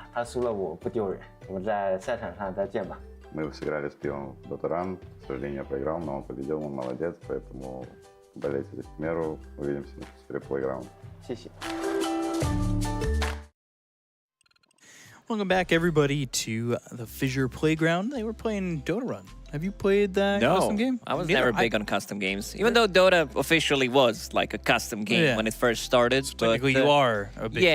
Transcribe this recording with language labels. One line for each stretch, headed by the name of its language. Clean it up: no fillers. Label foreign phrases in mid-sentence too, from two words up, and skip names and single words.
Chinese: 他输了我不丢人，我们在赛场上再见吧。
Russian: Мы сыграли с Пивом в Dota Run. К сожалению, я проиграл, но он победил, он молодец, поэтому болейте за Химеру. Увидимся на FISSURE Playground.
Chinese: 谢谢。
English: Welcome back, everybody, to the FISSURE Playground. They were playing Dota Run. Have you played that custom game? I was never big on custom games, even though Dota officially was like a custom game when it first started. So technically, you are a big